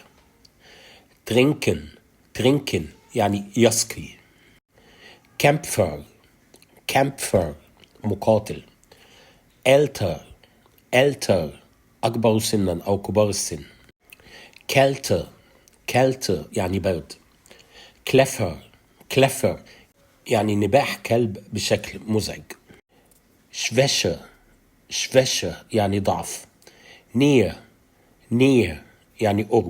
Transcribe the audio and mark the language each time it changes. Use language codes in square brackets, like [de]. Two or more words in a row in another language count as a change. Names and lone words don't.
[de] Trinken Trinken [ar] يعني يسقي. [de] Kämpfer Kämpfer مقاتل. Älter Älter [ar] أكبر سنا أو كبار السن. [de] Kälte Kälte [ar] يعني برد. [de] Kläffer Kläffer [ar] يعني نباح كلب بشكل مزعج. [de] Schwäche Schwäche [ar] يعني ضعف. [de] Nähe Nähe [ar] يعني قرب.